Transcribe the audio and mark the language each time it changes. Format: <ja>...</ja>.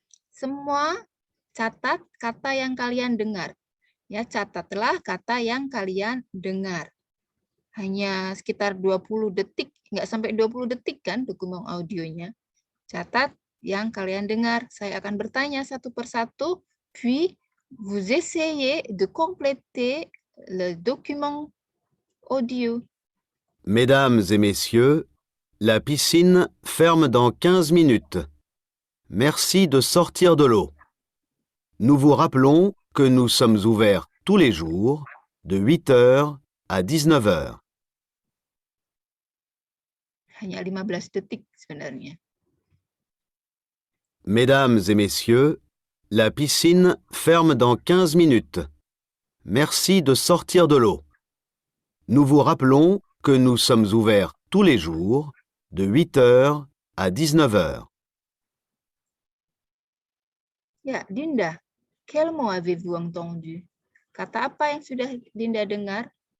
<id>Semua catat kata yang kalian dengar. Ya, catatlah kata yang kalian dengar. Hanya sekitar 20 detik, nggak sampai 20 detik kan dokumen audionya. Catat yang kalian dengar. Saya akan bertanya satu persatu,</id> <fr>puis vous essayez de compléter le document audio. Mesdames et messieurs, la piscine ferme dans 15 minutes. Merci de sortir de l'eau. Nous vous rappelons que nous sommes ouverts tous les jours de 8 heures à 19 heures.</fr> <id>Hanya 15 detik sebenarnya.</id> <fr>Mesdames et messieurs, la piscine ferme dans 15 minutes. Merci de sortir de l'eau. Nous vous rappelons que nous sommes ouverts tous les jours de 8 heures à 19 heures. Ya, Dinda, quel mot avez-vous entendu?</fr> <id>Kata apa yang sudah Dinda dengar?</id>